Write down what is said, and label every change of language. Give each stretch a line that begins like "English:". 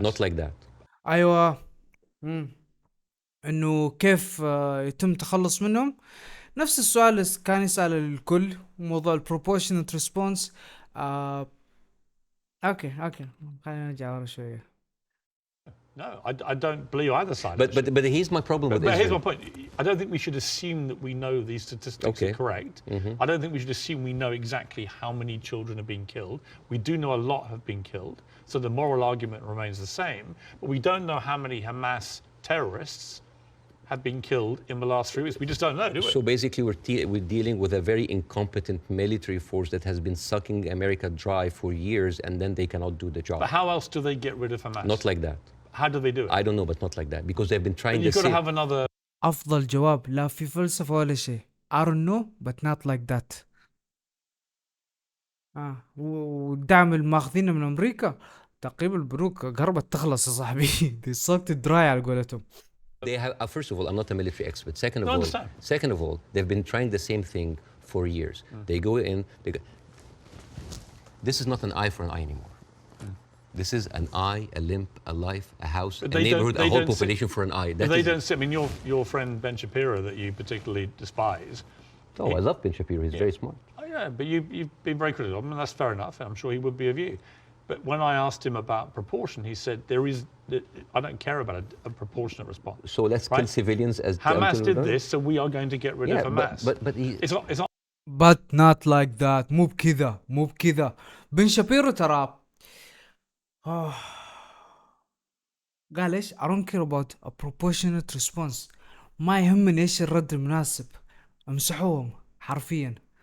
English: Not like that.
Arabic: ايوه. انه كيف يتم التخلص منهم. نفس السؤال اللي كان يسأل الكل، موضوع
English: البروبورشنت ريسبونس.
Arabic: اوكي خلينا نرجع ورا شويه.
English: No, I don't believe either side. But here's my problem with Israel. But here's my point. I don't think we should assume that we know these statistics are correct. I don't think we should assume we know exactly how many children are being killed. We do know a lot have been killed, so the moral argument remains the same. But we don't know how many Hamas terrorists have been killed in the last 3 weeks. We just don't know, do we? So basically we're dealing with a very incompetent military force that has been sucking America dry for years, and then they cannot do the job. But how else do they get rid of Hamas? Not like that. How do they do it? I don't know, but not like that, because they've been trying But you've to got to have another...
Arabic: افضل جواب، لا في فلسفه ولا شيء.
English: I don't know but not like that.
Arabic: والدعم الماخذينه من امريكا، تقريبا البنوك قربت تخلص يا صاحبي. دي صوت الدراي على قولتهم.
English: They have, first of all, I'm not a military expert. Second of all, they've been trying the same thing for years. They go in, this is not an eye for an eye anymore. This is an eye, a limb, a life, a house, a neighborhood, a whole population for an eye. They don't see, I mean, your friend Ben Shapiro that you particularly despise. Oh, I love Ben Shapiro. He's very smart. Oh, yeah, but you've been very critical of him, and that's fair enough. I'm sure he would be of you. But when I asked him about proportion, he said, I don't care about a proportionate response. So let's kill civilians as... Hamas did this, so we are going to get rid of Hamas. It's not... But not like that.
Arabic: مو بكذا. بن شابيرو ترى قال ايش؟
English: I don't care about a proportionate response.
Arabic: ما يهمني ايش الرد المناسب، امسحوهم حرفيا.